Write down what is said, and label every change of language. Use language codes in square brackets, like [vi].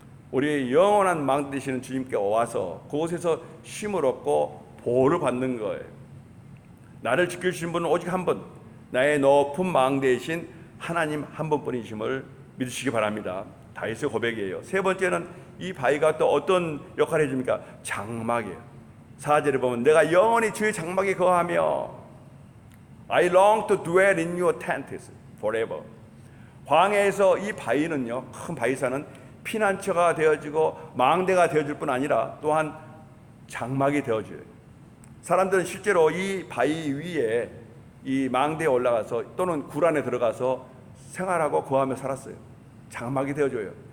[ko] 우리의 영원한 망대 되시는 주님께 와서 그곳에서 쉼을 얻고 보호를 받는 거예요. 나를 지켜주신 분은 오직 한 분, 나의 높은 망대이신 하나님 한 분뿐이심을 믿으시기 바랍니다. 다윗의 고백이에요. 세 번째는 이 바위가 또 어떤 역할을 해줍니까? 장막이에요. 4절에 보면 내가 영원히 주의 장막에 거하며 [en] I long to dwell in your tents forever. [ko] 광야에서 이 바위는요, 큰 바위산은 피난처가 되어지고 망대가 되어줄 뿐 아니라 또한 장막이 되어줘요. 사람들은 실제로 이 바위 위에 이 망대에 올라가서 또는 굴 안에 들어가서 생활하고 거하며 살았어요. 장막이 되어줘요.